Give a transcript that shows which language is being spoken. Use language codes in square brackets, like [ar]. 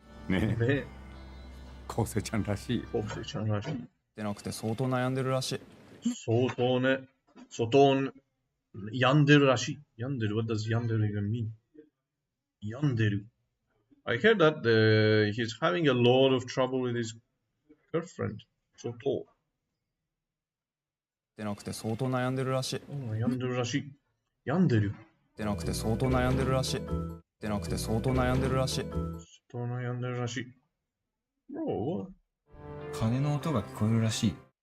[ja] ねえ、昴生ちゃんらしい。昴生ちゃんらしい。でなくて相当悩んでるらしい。相当ね。相当病んでるらしい。病んでる。 [en] What does 病んでる even mean? [ja] 病んでる。 [en] I heard that he's having a lot of trouble with his girlfriend. [ja] 相当。でなくて相当悩んでるらしい。病んでるらしい。病んでる。でなくて相当悩んでるらしい。でなくて相当悩んでるらしい。相当悩んでるらしい。Bro, 鐘の音が聞こえるらしい。